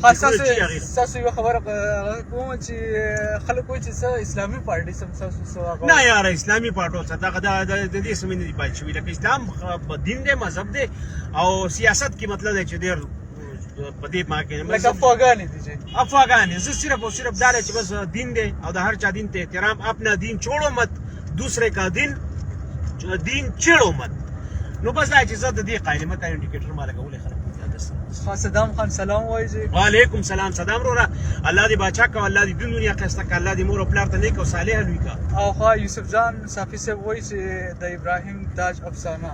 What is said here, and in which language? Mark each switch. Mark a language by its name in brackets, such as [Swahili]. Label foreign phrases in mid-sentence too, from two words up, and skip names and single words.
[Pashto] تاسو یو خبره کوم چې خلک وایي چې اسلامي پارټي سم تاسو نه یار اسلامي پارټو څخه د دې سمې نه دی پاتې شوی لکه اسلام دین دی مذهب دی او سیاست کې مطلب دی چې ډېر په دې ما کې لکه افغان دي افغان زه صرف او صرف دا چې بس دین دی او د هر چا دین ته احترام [Urdu] اپنا دین چھوڑو مت دوسرے کا دین چھیڑو مت [Pashto] نو بس دا چې زه د دې قاعده مت انډیکیټر ما لګولې خلک صدام خان سلام وایي [Arabic] وعلیکم سلام [Pashto] صدام وروره الله دې باچا کا الله دې د دنیا خسته کا الله دې مور او پلار ته نیک او صالح لوي کا او خو یوسف جان صافی صاحب وایي چې د ابراهیم تاج افسانه